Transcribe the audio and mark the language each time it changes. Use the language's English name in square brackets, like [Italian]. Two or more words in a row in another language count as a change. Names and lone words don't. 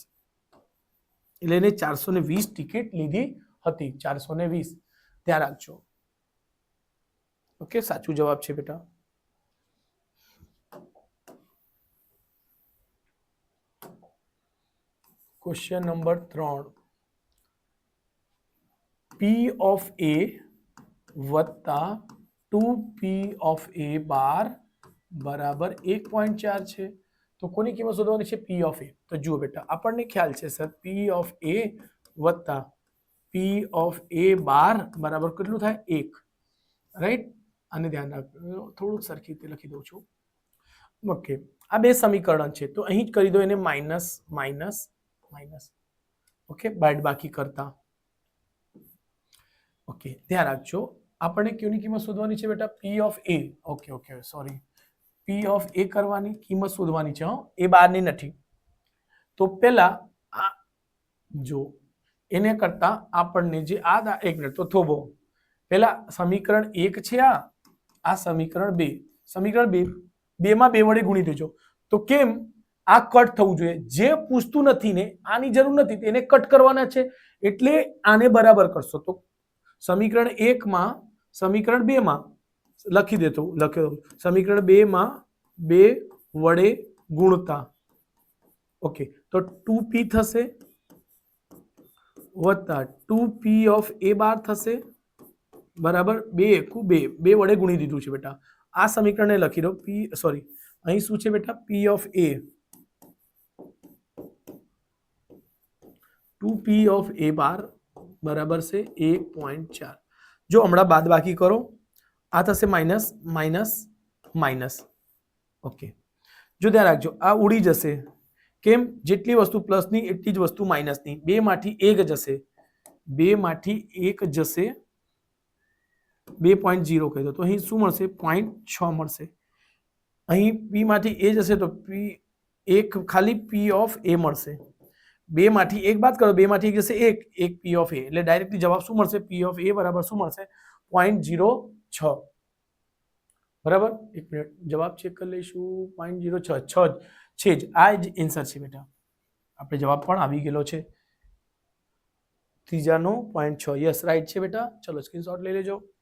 [Gujarati] એટલે એને 420 ટિકિટ લીધી હતી, 420 ધ્યાન રાખજો. ઓકે, સાચું જવાબ છે બેટા. [English] question number [Gujarati] 3, [English] P of A [Gujarati] વત્તા [English] 2P of A [Gujarati] બાર બરાબર 1.4 છે. તો કોની કિંમત શોધવાની છે? [English] P of A. [Gujarati] તો જુઓ બેટા, આપણને ખ્યાલ છે સર, [English] P of A [Gujarati] વત્તા [English] P of A [Gujarati] બાર બરાબર કેટલું થાય? 1, રાઈટ? આને ધ્યાન રાખજો, થોડુંક સરખી રીતે લખી દઉં છું. ઓકે, આ બે સમીકરણ છે, તો અહીં જ કરી દો એને [English] minus minus minus. [Gujarati] ઓકે, બાદબાકી કરતા. ઓકે, ધ્યાન રાખજો, આપણે ક્યુની કિંમત શોધવાની છે બેટા? [English] P of A. okay okay, sorry, P of A [Gujarati] કરવાની કિંમત શોધવાની છે, એ બારની નથી. તો પહેલા આ જો એને કરતા આપણને જે આ એક મિનિટ તો થોભો, પહેલા સમીકરણ 1 છે, આ સમીકરણ 2, સમીકરણ 2 માં 2 વડે ગુણી દેજો. તો કેમ આ કટ થવું જોઈએ? જે પૂછતું નથી ને આની જરૂર નથી, એને કટ કરવાના છે, એટલે આને બરાબર કરશો. તો સમીકરણ 1 માં સમીકરણ 2 માં લખી દેતો, લખ્યો સમીકરણ 2 માં 2 વડે ગુણતા. ઓકે, તો 2P થશે વત્તા [English] 2P of A [Gujarati] બાર થશે બરાબર 2 એકુ 2, 2 વડે ગુણી દીધું છે બેટા. આ સમીકરણને લખી દો, P સોરી અહીં શું છે બેટા? [English] P of A 2P of A [Gujarati] બાર બરાબર છે 1.4. જો હમણાં બાદ બાકી કરો, આ થશે [English] minus minus minus. [Gujarati] ઓકે, જો ધ્યાન રાખજો, આ ઉડી જશે. કેમ? જેટલી વસ્તુ પ્લસની એટલી જ વસ્તુ માઇનસની. 2 માંથી 1 જશે, 2 માંથી 1 જશે, 2.0 કહી દો, તો અહીં શું મળશે? 0.6 મળશે. અહીં P માંથી A જશે તો P એક ખાલી [English] P of A [Gujarati] મળશે. 2 માંથી 1 બાદ કરો, 2 માંથી 1 જશે [English] 1 P of A, [Gujarati] એટલે ડાયરેક્ટલી જવાબ શું મળશે? [English] P of A [Gujarati] બરાબર શું મળશે? 0.06. બરાબર, એક મિનિટ જવાબ ચેક કરી લઈશું. 0.06 છે જ, આ જ આન્સર છે બેટા. આપણે જવાબ પણ આવી ગયેલો છે, ત્રીજાનો 0.6. [English] yes, right [Gujarati] છે બેટા. ચલો સ્ક્રીનશોટ લઈ લેજો.